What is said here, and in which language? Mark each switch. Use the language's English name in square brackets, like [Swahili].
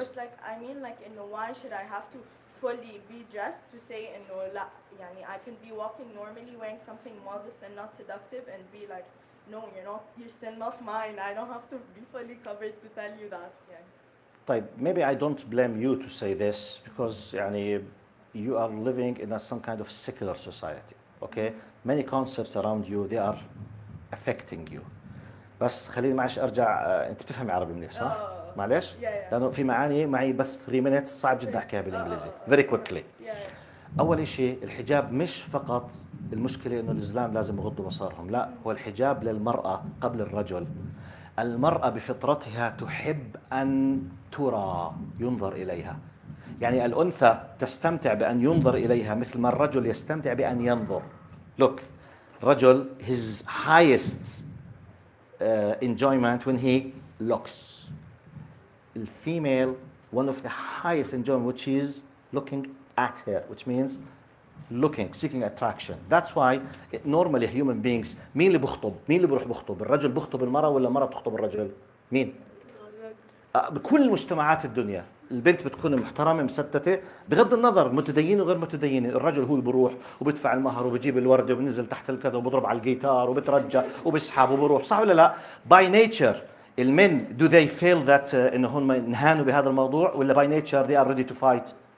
[English] But like I mean like why should I have to fully be dressed to say لا يعني I can be walking normally wearing something modest and not seductive and be like no you're still not mine. I don't have to be fully covered to tell you that يعني. طيب, maybe I don't blame you to say this because يعني you are living in some kind of secular society. Okay, many concepts around you they are affecting you. [Arabic] بس خليني معلش ارجع. انت بتفهمي عربي منيح صح؟ معلش؟ لانه في معاني معي بس 3 minutes صعب جدا احكيها بالانجليزي. [English] Very quickly. [Arabic] اول شيء الحجاب مش فقط المشكله انه الاسلام لازم يغضوا بصرهم، لا، هو الحجاب للمراه قبل الرجل. المراه بفطرتها تحب ان ترى، ينظر اليها. يعني الانثى تستمتع بان ينظر اليها مثل ما الرجل يستمتع بان ينظر. [English] Look, رجل his highest enjoyment when he looks. The female, one of the highest enjoyment which is looking at her, which means looking, seeking attraction. [Arabic] That's why normally human beings مين اللي بخطب؟ مين اللي بيروح بخطب؟ الرجل بخطب المرأة ولا المرأة بتخطب الرجل؟ مين؟ بكل مجتمعات الدنيا البنت بتكون محترمة مستتة بغض النظر متدينة وغير متدينة، الرجل هو اللي بروح وبدفع المهر وبجيب الوردة وبنزل تحت الكذا وبضرب على الجيتار وبترجى وبسحب وبروح، صح ولا لا؟ By nature المن do they feel that إنه هم انهانوا بهذا الموضوع ولا by nature they are ready to fight؟